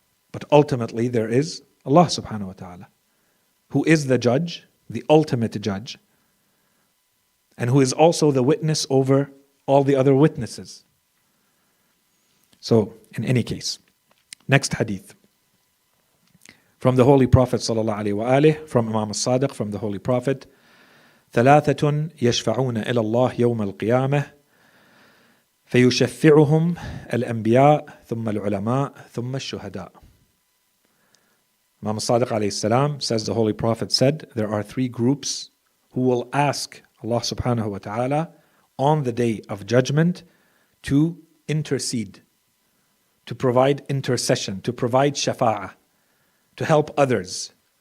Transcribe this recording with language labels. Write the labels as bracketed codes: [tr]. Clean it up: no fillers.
[en] But ultimately there is Allah subhanahu wa ta'ala, who is the judge, the ultimate judge. and who is also the witness over all the other witnesses. So, in any case, next hadith. From the Holy Prophet ﷺ, from Imam al-Sadiq, from the Holy Prophet, [ar] ثلاثة يشفعون إلى الله يوم القيامة فيشفعهم الأنبياء ثم العلماء ثم الشهداء. [en] Imam al-Sadiq alayhi salam says, the Holy Prophet said, there are three groups who will ask Allah subhanahu wa ta'ala on the day of judgment to intercede, to provide intercession, to provide shafa'ah, to help others.